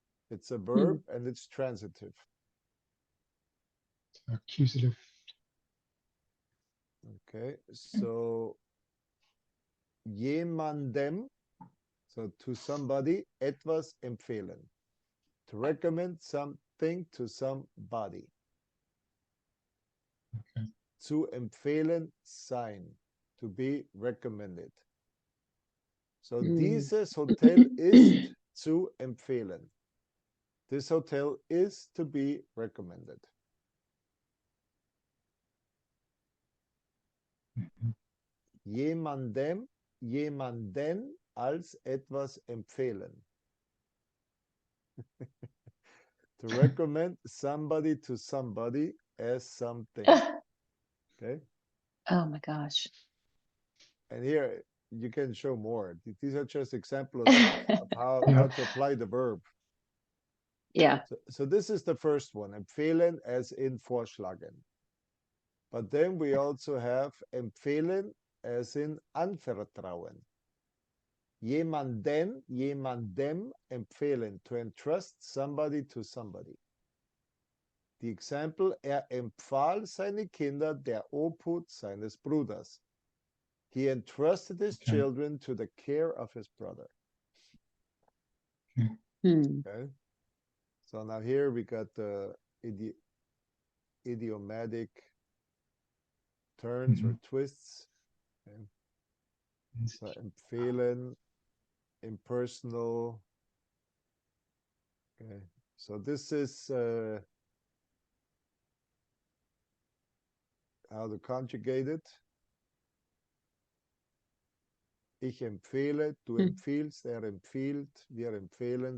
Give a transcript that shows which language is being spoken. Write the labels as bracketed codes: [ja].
[en] It's a verb and it's transitive. Accusative. Okay, so [de] jemandem, [en] so to somebody, [de] etwas empfehlen. [en] To recommend something to somebody. Okay. [de] Zu empfehlen sein, [en] to be recommended. [de] So dieses Hotel ist zu empfehlen. [en] This hotel is to be recommended. [de] Jemandem, jemanden als etwas empfehlen. [en] To recommend somebody to somebody as something. Okay. Oh my gosh. And here you can show more. These are just examples of how to apply the verb. Yeah. So this is the first one, empfehlen as in vorschlagen. But then we also have empfehlen as in anvertrauen. [de] Jemandem empfehlen, [en] to entrust somebody to somebody. [de] Die Example, empfahl seine Kinder der Obhut seines Bruders. [en] He entrusted his children to the care of his brother. Okay. So now here we got the idiomatic turns or twists. Okay. So empfehlen, impersonal. Okay. So this is how to conjugate it. [de] Ich empfehle, du empfiehlst, empfiehlt, wir empfehlen.